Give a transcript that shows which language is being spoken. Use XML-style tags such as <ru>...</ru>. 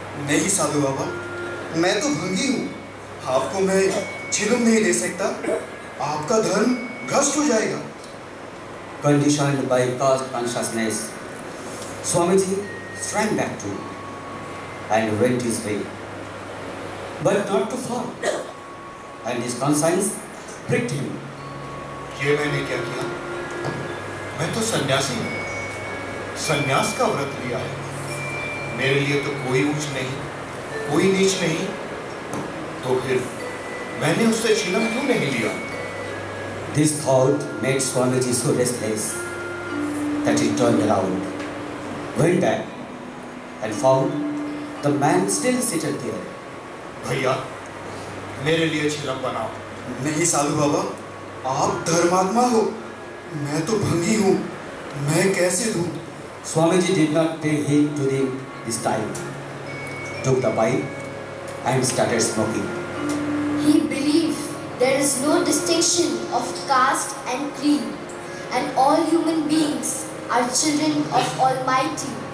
<hi>नहीं साधु बाबा, मैं तो भंगी हूँ। आपको मैं चिलम नहीं दे सकता। आपका धर्म भ्रष्ट हो जाएगा।</hi> <en>Conditioned by caste consciousness, Swamiji sprang back to and went his way, but not too far. and his conscience pricked him.</en> <hi>ये मैंने क्या किया? मैं तो सन्यासी हूँ, सन्यास का व्रत लिया है। मेरे लिए तो कोई ऊंच नहीं, कोई नीच नहीं। तो फिर मैंने उससे चिलम क्यों नहीं लिया?</hi> <en>This thought made Swamiji so restless that he turned around, went back, and found the man still seated there.</en> <hi>भैया, मेरे लिए चिलम बनाओ। नहीं साधु बाबा, आप धर्मात्मा हो, मैं तो भंगी हूँ, मैं कैसे दूँ?</hi> <en>Swamiji did not pay heed to this time, took the pipe and started smoking. He believed there is no distinction of caste and creed, and all human beings are children of Almighty.</en>